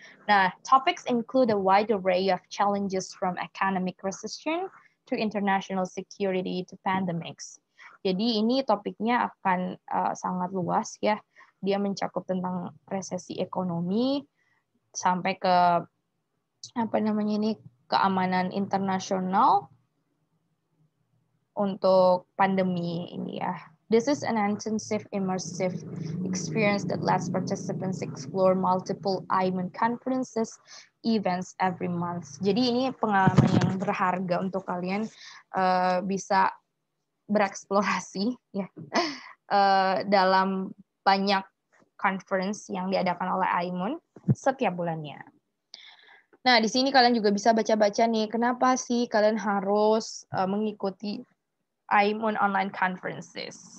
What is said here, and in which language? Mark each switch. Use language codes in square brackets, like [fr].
[id] Nah, [en] topics include a wide array of challenges from economic recession to international security to pandemics. [id] Jadi ini topiknya akan sangat luas ya. Dia mencakup tentang resesi ekonomi sampai ke keamanan internasional untuk pandemi ini ya. [en] This is an intensive, immersive experience that lets participants explore multiple IMUN conferences events every month. [id] Jadi ini pengalaman yang berharga untuk kalian bisa bereksplorasi ya dalam banyak conference yang diadakan oleh IMUN setiap bulannya. Nah, di sini kalian juga bisa baca-baca nih, kenapa sih kalian harus mengikuti IMUN online conferences.